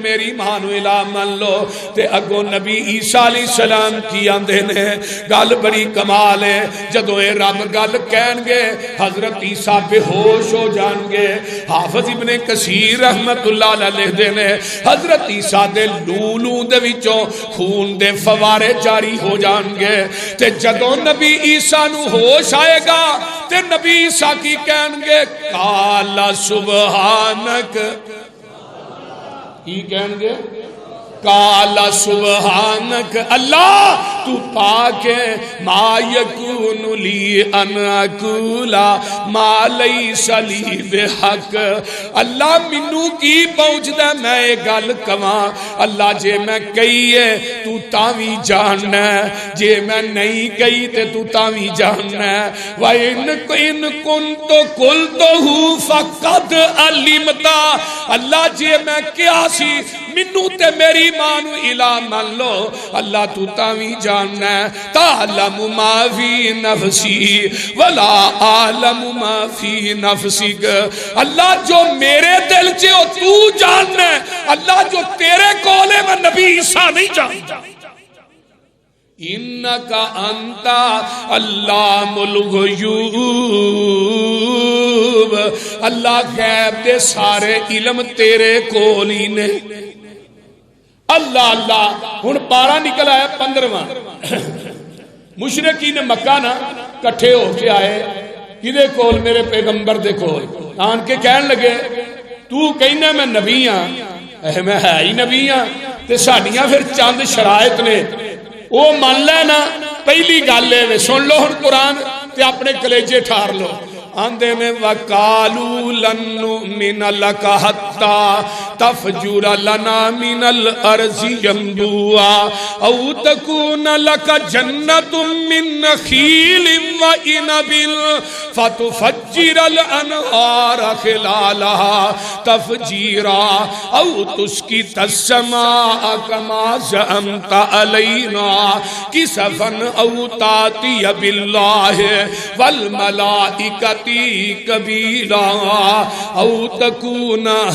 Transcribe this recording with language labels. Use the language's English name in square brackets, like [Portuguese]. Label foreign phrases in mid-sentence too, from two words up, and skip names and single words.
[Punjabi] میری ماں نو الہ من لو تے اگوں نبی عیسیٰ [Arabic] علیہ السلام [Punjabi] کی آندے نے گل بڑی کمال ہے جدوں اے رب گل کہن گے حضرت عیسیٰ بے ہوش ہو جان گے حافظ ابن کثیر [Arabic] رحمت اللہ علیہ [Punjabi] لکھدے نے حضرت عیسیٰ دے لولوں دے وچوں خون دے فوارے جاری ہو جان گے تے جدوں نبی عیسیٰ نو ہوش آئے گا تے نبی عیسیٰ کی کہن گے [Arabic] قال سبحانک [Punjabi] کی کہن گے [Arabic] قال سبحانک [Punjabi] اللہ تو پاک ہے [Arabic] ما یکون لی ان اقول ما لیس لی بحق [Punjabi] اللہ منو کی پہنچدا میں یہ گل کواں اللہ جے میں کہی ہے تو تاویں جاننا ہے جے میں نہیں کہی تے تو تاویں جاننا ہے [Arabic] وَإِن كُنْتُ قُلْتُهُ فَقَدْ عَلِمْتَ [Punjabi] اللہ جے میں کیا سی منو تے میری ماں نو الہ من لو اللہ تو تاویں جاننا ہے [Arabic] تعلم ما فی نفسی ولا عالم ما فی نفسک [Punjabi] اللہ جو میرے دل چے ہو تو جاننا ہے اللہ جو تیرے کولے میں نبی عیسیٰ نہیں جانتا [Arabic] انکا انتا علام الغیوب [Punjabi] اللہ غیب دے سارے علم تیرے کولی نے اللہ اللہ ہن پارا نکل آیا 15واں مشرکین مکہ نا کٹھے ہو کے آئے کدے کول میرے پیغمبر دے کول آن کے کہن لگے تو کہنا میں نبی ہاں میں ہے ہی نبی ہاں تے ساڈیاں پھر چند شرائط نے وہ مان لینا پہلی گل ہے سن لو ہن قرآن تے اپنے کلیجے ٹھار لو آندے میں وَقَالُوا [Arabic] لَن نُؤْمِنَ لَكَ حَتَّى تَفْجُرَ لَنَا مِنَ الْأَرْضِ يَنبُوعًا أَوْ تَكُونَ لَكَ جَنَّةٌ مِّن نَخِيلٍ وَإِنَبٍ فَتُفَجِّرَ الْأَنْهَارَ خِلَالَهَا تَفْجِيرًا أَوْ تُسْقِطَ السَّمَاءَ كَمَا زَعَمْتَ عَلَيْنَا كِسَفًا أَوْ تَأْتِيَ بِاللَّهِ وَالْمَلَائِكَةِ کبیرا او تکون